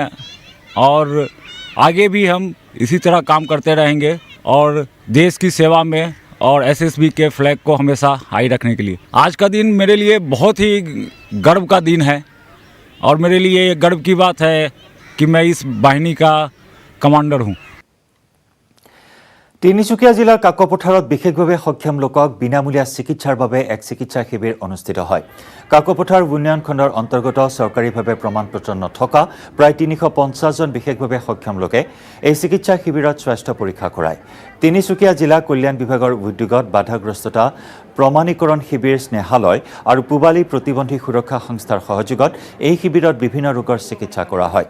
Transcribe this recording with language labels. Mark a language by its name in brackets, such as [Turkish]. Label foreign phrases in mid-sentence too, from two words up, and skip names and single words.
[Hindi] और आगे भी हम इसी तरह काम करते रहेंगे और देश की सेवा में और SSB के फ्लैग को हमेशा हाई रखने के लिए। आज का दिन मेरे लिए बहुत ही गर्व का दिन है, और मेरे लिए गर्व की बात है कि मैं इस वाहिनी का कमांडर हूँ। [Assamese] তিনিচুকীয়া জিলাৰ কাকপথাৰত বিশেষভাৱে সক্ষম লোকক বিনামূলীয়া চিকিৎসাৰ বাবে এক চিকিৎসা শিবিৰ অনুষ্ঠিত হয়। কাকপথাৰ উন্নয়ন খণ্ডৰ অন্তৰ্গত চৰকাৰীভাৱে প্ৰমাণপত্ৰ নথকা প্ৰায় ৩৫০ জন বিশেষভাৱে সক্ষম লোকে এই চিকিৎসা শিবিৰত স্বাস্থ্য পৰীক্ষা কৰায়। তিনিচুকীয়া জিলা কল্যাণ বিভাগৰ উদ্যোগত বাধাগ্ৰস্ততা প্ৰমাণীকৰণ শিবিৰ স্নেহালয় আৰু পূবালী প্ৰতিবন্ধী সুৰক্ষা সংস্থাৰ সহযোগত এই শিবিৰত বিভিন্ন ৰোগৰ চিকিৎসা কৰা হয়।